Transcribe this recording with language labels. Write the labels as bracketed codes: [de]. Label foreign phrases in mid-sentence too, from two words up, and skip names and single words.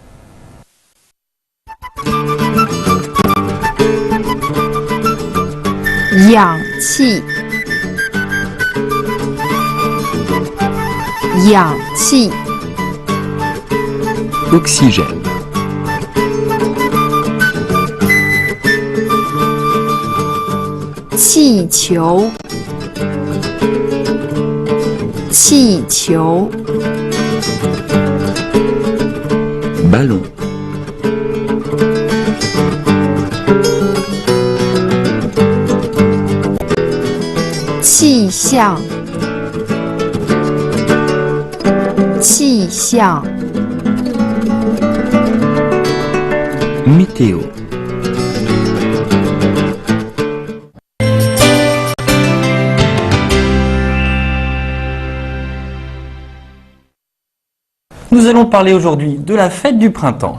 [zh] 氧气. 氧气. [fr] Oxygène. [zh] 气球. 气球. [fr] Ballon. [zh] 气象. 气象. [fr] Météo. Nous allons parler aujourd'hui de la fête du printemps.